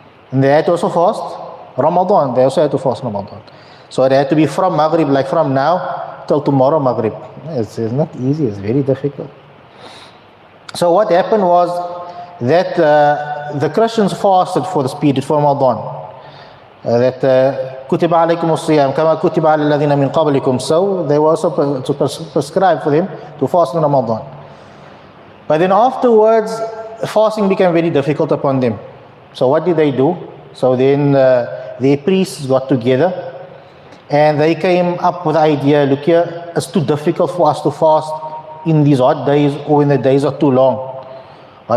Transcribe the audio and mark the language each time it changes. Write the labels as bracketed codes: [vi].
[en] And they had to also fast Ramadan. They also had to fast Ramadan. So they had to be from Maghrib, like from now till tomorrow Maghrib. It's not easy, it's very difficult. So what happened was that the Christians fasted for this period, for Ramadan. That [ar] كُتِبَ عَلَيْكُمُ الصِّيَامُ كَمَا كُتِبَ عَلَى الَّذِينَ مِنْ قَبْلِكُم. [en] So they were also prescribed for them to fast in Ramadan. But then afterwards, fasting became very difficult upon them. So what did they do? So then their priests got together and they came up with the idea, look here, it's too difficult for us to fast in these hot days or when the days are too long. Why?